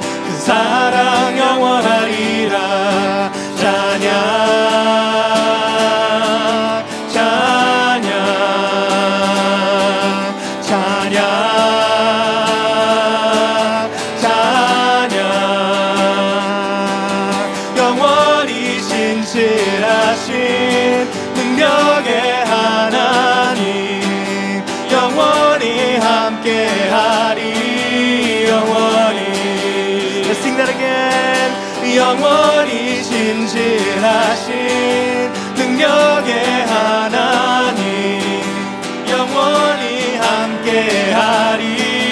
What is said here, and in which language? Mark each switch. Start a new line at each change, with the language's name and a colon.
Korean: 그 사랑 영원하리라. 찬양, 찬양, 찬양, 찬양. 영원히 신실하신 능력의 하나님, 영원히 함께하리. 영원히,
English: Let's sing that again.
Korean: 영원히 신실하신 능력의 하나님, 영원히 함께하리.